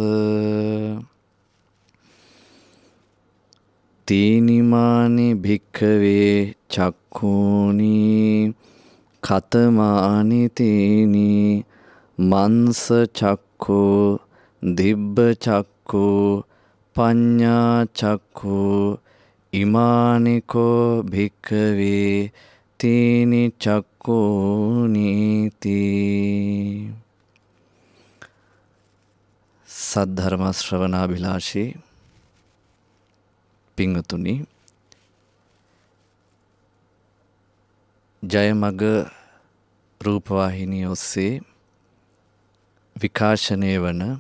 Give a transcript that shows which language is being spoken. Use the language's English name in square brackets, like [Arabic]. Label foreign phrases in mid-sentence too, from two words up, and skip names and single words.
[Pali] තීනිමානි භික්ඛවේ චක්ඛූනි කතමානි තීනි මන්ස චක්ඛෝ දිබ්බ චක්ඛෝ පඤ්ඤා චක්ඛෝ ඉමානිකෝ භික්ඛවේ තීනි චක්ඛූනීති. [Sinhala] සද්ධර්ම ශ්‍රවණාභිලාෂී පින්වතුනි, ජයමග රූපවාහිනිය ඔස්සේ විකාශනය වන